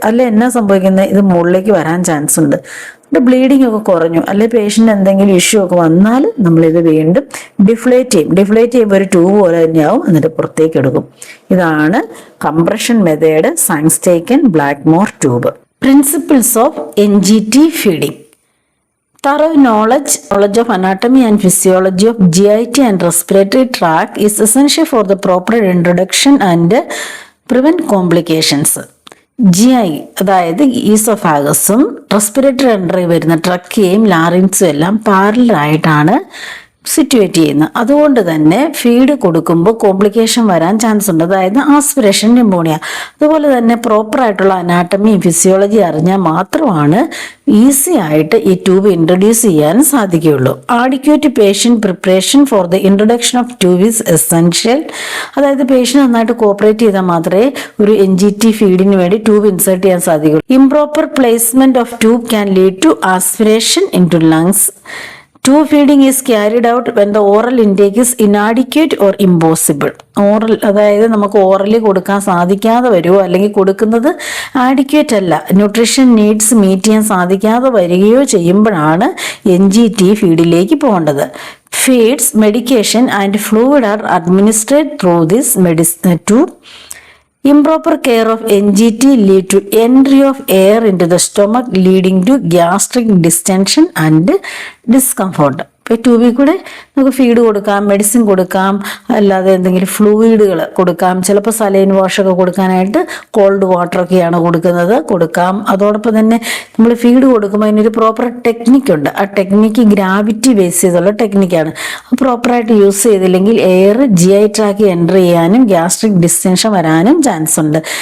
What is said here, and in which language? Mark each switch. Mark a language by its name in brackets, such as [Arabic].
[Malayalam] അല്ലെ എന്നാ സംഭവിക്കുന്നത്, ഇത് മുകളിലേക്ക് വരാൻ ചാൻസ് ഉണ്ട്. ബ്ലീഡിംഗ് ഒക്കെ കുറഞ്ഞു, അല്ലെ പേഷ്യന്റ് എന്തെങ്കിലും ഇഷ്യൂ ഒക്കെ വന്നാൽ നമ്മളിത് വീണ്ടും ഡിഫ്ലേറ്റ് ചെയ്യുമ്പോൾ ഒരു ട്യൂബ് പോലെ തന്നെയാവും, എന്നിട്ട് പുറത്തേക്ക് എടുക്കും. ഇതാണ് compression method സാങ്സ്റ്റേക്കൻ ബ്ലാക്ക്മോർ tube. [English] Principles of NGT feeding. Thorough knowledge of anatomy and physiology of GIT and respiratory tract is essential for the proper introduction and prevent complications. [Malayalam] GI അതായത് ഈസോഫാഗസും റെസ്പിറേറ്ററി അണ്ടറിൽ വരുന്ന ട്രക്കിയയും ലാറിങ്സും എല്ലാം പാരലലായിട്ടാണ് സിറ്റുവേറ്റ് ചെയ്യുന്നത്. അതുകൊണ്ട് തന്നെ ഫീഡ് കൊടുക്കുമ്പോൾ complication വരാൻ chance ഉണ്ട്, അതായത് ആസ്പിറേഷൻ, ന്യൂമോണിയ. അതുപോലെ തന്നെ പ്രോപ്പർ ആയിട്ടുള്ള അനാട്ടമി ഫിസിയോളജി അറിഞ്ഞാൽ മാത്രമാണ് ഈസി ആയിട്ട് ഈ ട്യൂബ് ഇൻട്രൊഡ്യൂസ് ചെയ്യാൻ സാധിക്കുകയുള്ളൂ. [English] Adequate patient preparation for the introduction of tube is essential. [Malayalam] അതായത് പേഷ്യന്റ് നന്നായിട്ട് കോപ്പറേറ്റ് ചെയ്താൽ മാത്രമേ ഒരു NGT ഫീഡിന് വേണ്ടി ട്യൂബ് ഇൻസേർട്ട് ചെയ്യാൻ സാധിക്കുള്ളൂ. [English] Improper placement of tube can lead to aspiration into lungs. Tube feeding is carried out when the oral intake is inadequate or impossible. [Malayalam] Oral അതായത് നമുക്ക് ഓറലി കൊടുക്കാൻ സാധിക്കാതെ വരുമോ, അല്ലെങ്കിൽ കൊടുക്കുന്നത് ആഡിക്വേറ്റ് അല്ല, ന്യൂട്രീഷൻ നീഡ്സ് മീറ്റ് ചെയ്യാൻ സാധിക്കാതെ വരികയോ ചെയ്യുമ്പോഴാണ് NGT ഫീഡിലേക്ക് പോകേണ്ടത്. [English] Feeds, medication and fluid are administrate through this medicine tube. Improper care of NGT lead to entry of air into the stomach, leading to gastric distension and discomfort. [Malayalam] ഇപ്പോൾ ട്യൂബിൽ കൂടെ നമുക്ക് feed കൊടുക്കാം, മെഡിസിൻ കൊടുക്കാം, അല്ലാതെ എന്തെങ്കിലും ഫ്ലൂയിഡുകൾ കൊടുക്കാം. ചിലപ്പോൾ സലൈൻ വാഷൊക്കെ കൊടുക്കാനായിട്ട് കോൾഡ് വാട്ടറൊക്കെയാണ് കൊടുക്കാം. അതോടൊപ്പം തന്നെ നമ്മൾ ഫീഡ് കൊടുക്കുമ്പോൾ അതിനൊരു പ്രോപ്പർ ടെക്നിക്കുണ്ട്. ആ ടെക്നിക്ക് ഗ്രാവിറ്റി ബേസ് ചെയ്തുള്ള ടെക്നിക്കാണ്. പ്രോപ്പറായിട്ട് യൂസ് ചെയ്തില്ലെങ്കിൽ എയർ GI ട്രാക്കിൽ എൻ്റർ ചെയ്യാനും ഗ്യാസ്ട്രിക് ഡിസ്റ്റൻഷൻ വരാനും ചാൻസ് ഉണ്ട്.